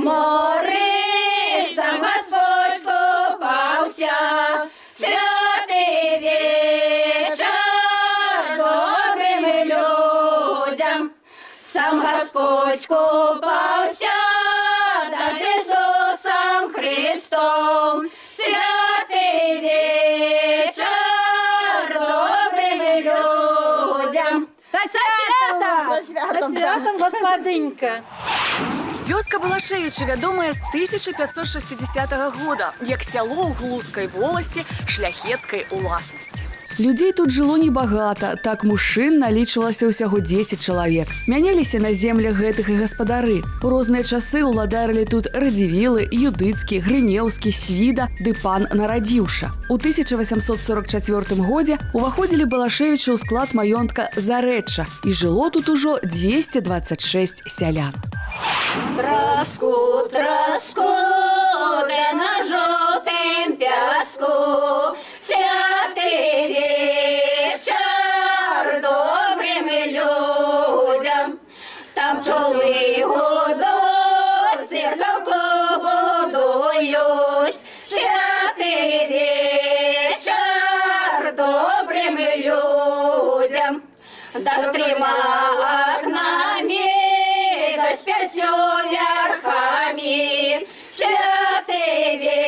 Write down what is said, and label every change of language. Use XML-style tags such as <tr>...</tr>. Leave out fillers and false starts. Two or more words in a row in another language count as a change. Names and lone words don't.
<uk>мори сам Господь купався, святий вечір добрим людям, сам Господь купався, да з Ісусом Христом, святий вечір добрим людям. За святом, господинька!</uk> <be>Вёска Балашевіча вядомая з 1560 года, як сяло ў Глузкай воласці шляхецкай уласнасці. Людзей тут жыло небагата, так мужчын налічвалася ўсяго 10 чалавек. Мяняліся на землях гэтых і гаспадары. У розныя часы ўладарылі тут Радзівілы, Юдыцкі, Грынеўскі, Свіда ды пан Нарадзіўша. У 1844 годзе уваходзілі Балашевічы ў склад маёнтка Зарэчча і жыло тут ужо 226 сялян.</be> <uk>Траску, траску, де на жовтим пяску, святий вечір добрим людям, там пчоли гудуть, церковку будують, святий вечір добрим людям, да стріма окнами, да з п'ятью верхами, святий</uk>